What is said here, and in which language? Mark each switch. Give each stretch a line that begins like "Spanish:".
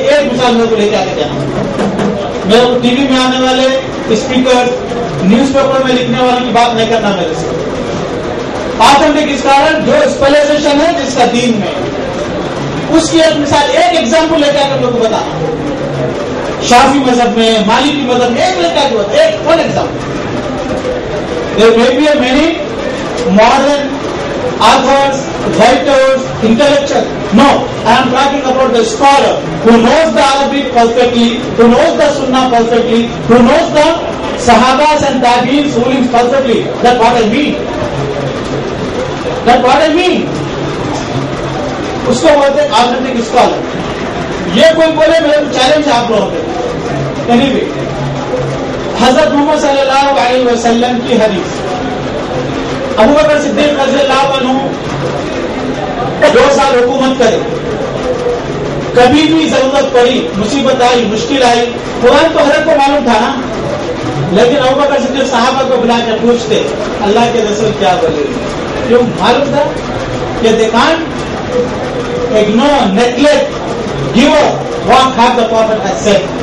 Urdu: ایک مثال میرے کو لے کے آ کے دینا. میرے کو ٹی وی میں آنے والے اسپیکر، نیوز پیپر میں لکھنے والوں کی بات نہیں کرنا میرے سے. آتھنٹک اسکالر جو اسپیشلائزیشن ہے جس کا دین میں، اس کی ایک مثال، ایک ایگزامپل لے کے آ کر لوگوں کو بتانا. شافی مذہب میں، مالکی مذہب میں ایک لے کے آ کے بتا، ایک
English: One example. There may be many modern authors, writers, intellectuals. No, I am talking about the scholar who knows the Arabic perfectly, who knows the Sunnah perfectly, who knows the Sahabas and Tabi'ins rulings perfectly. That's what I mean. That's what I mean.
Urdu: اس کو بولتے ہیں authentic scholar. یہ کوئی بولے میرے challenge آپ لوگوں پہ. Anyway, حضرت محمد صلی اللہ علیہ وسلم کی حدیث، ابو بکر صدیق رضی اللہ عنہ 2 سال حکومت کرے، کبھی بھی ضرورت پڑی، مصیبت آئی، مشکل آئی، قرآن تو حضرت کو معلوم تھا نا، لیکن ابو بکر صدیق صحابہ کو بلا کے پوچھتے اللہ کے رسول کیا بولے. کیوں؟ معلوم تھا کہ
English: they can't ignore, neglect, give up what have the Prophet has said.